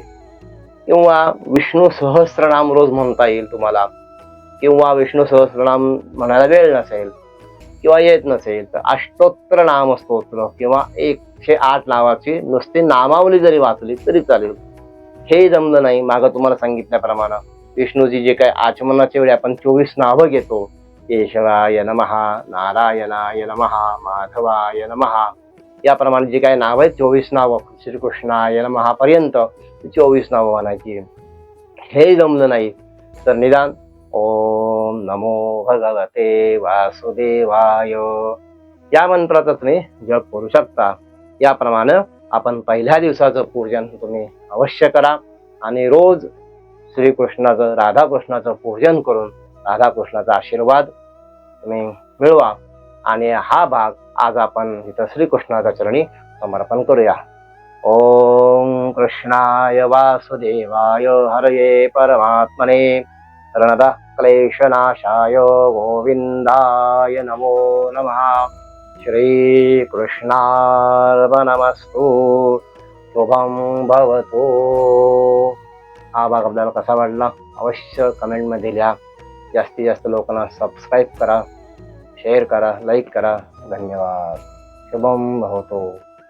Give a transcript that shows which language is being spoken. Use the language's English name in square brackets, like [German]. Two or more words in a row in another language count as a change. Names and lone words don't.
[Marathi] किंवा विष्णू सहस्त्रनाम रोज म्हणता येईल तुम्हाला, किंवा विष्णू सहस्त्रनाम म्हणायला वेळ नसेल किंवा येत नसेल तर अष्टोत्तर नाम स्तोत्र किंवा 108 नावाची नुसती नामावली जरी वाचली तरी चालेल. हे जमलं नाही, मागं तुम्हाला सांगितल्याप्रमाणे विष्णूजी जे काय आचमनाच्या वेळी आपण 24 नावं घेतो, [Sanskrit] केशवाय नमः, नारायणाय नमः, माधवाय नमः, [Marathi] याप्रमाणे जे काही नाव आहेत 24 नावं [Sanskrit] श्रीकृष्णाय नमः [Marathi] पर्यंत 24 नावं म्हणायची. हे जमलं नाही तर निदान [Sanskrit] ओम नमो भगवते वासुदेवाय [Marathi] या मंत्राचा तुम्ही जप करू शकता. याप्रमाणे आपण पहिल्या दिवसाचं पूजन तुम्ही अवश्य करा आणि रोज श्रीकृष्णाचं राधाकृष्णाचं पूजन करून राधाकृष्णाचा आशीर्वाद तुम्ही मिळवा. आणि हा भाग आज आपण इथं श्रीकृष्णाच्या चरणी समर्पण करूया. [Sanskrit] ओम कृष्णाय वासुदेवाय हरये परमात्मने प्रणतः क्लेशनाशाय गोविंदाय नमो नमः. श्रीकृष्णार्पणमस्तु. शुभं भवतु. [Marathi] हा भाग आपल्याला कसा वाटला अवश्य कमेंटमध्ये लिहा. जास्तीत जास्त लोकांना सबस्क्राईब करा, शेअर करा, लाईक करा. धन्यवाद. [Sanskrit] शुभं भवतु.